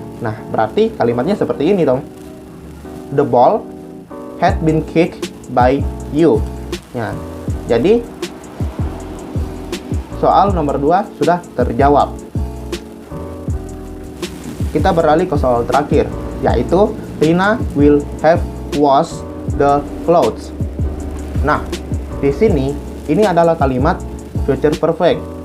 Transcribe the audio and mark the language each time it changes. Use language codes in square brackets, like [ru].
[id] Nah, berarti kalimatnya seperti ini dong. [en] The ball had been kicked by you. [id] Nah, jadi soal nomor 2 sudah terjawab. Kita beralih ke soal terakhir, yaitu Rina will have washed the clothes. Nah, di sini ini adalah kalimat future perfect.